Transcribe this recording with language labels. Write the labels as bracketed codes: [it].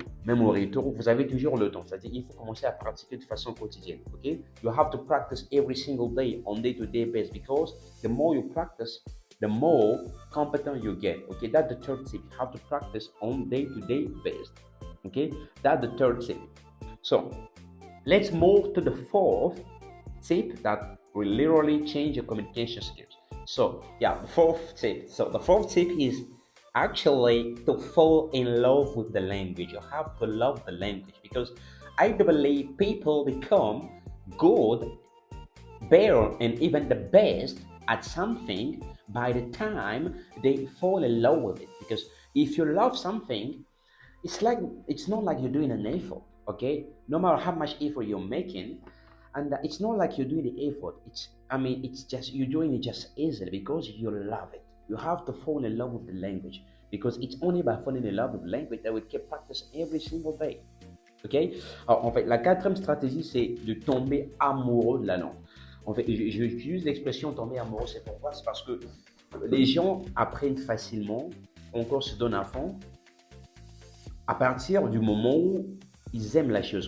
[fr] Même au retour, vous avez toujours le temps. C'est-à-dire qu'il faut commencer à pratiquer de façon quotidienne, ok? [en] You have to practice every single day on day-to-day basis because the more you practice, the more competent you get, okay? That's the third tip. You have to practice on day-to-day basis, okay? That's the third tip. So, let's move to the fourth tip that will literally change your communication skills. So, yeah, the fourth tip. So, the fourth tip is actually to fall in love with the language. You have to love the language because I do believe people become good, better, and even the best at something by the time they fall in love with it. Because if you love something, it's not like you're doing an effort. Okay, no matter how much effort you're making, And it's not like you're doing the effort. It's just you're doing it just easily because you love it. You have to fall in love with the language because it's only by falling in love with the language that we keep practicing every single day. OK? [fr] Alors, en fait, la quatrième stratégie, c'est de tomber amoureux de la langue. En fait, j'utilise l'expression tomber amoureux, c'est pourquoi? C'est parce que les gens apprennent facilement, encore se donnent à fond, à partir du moment où ils aiment la chose.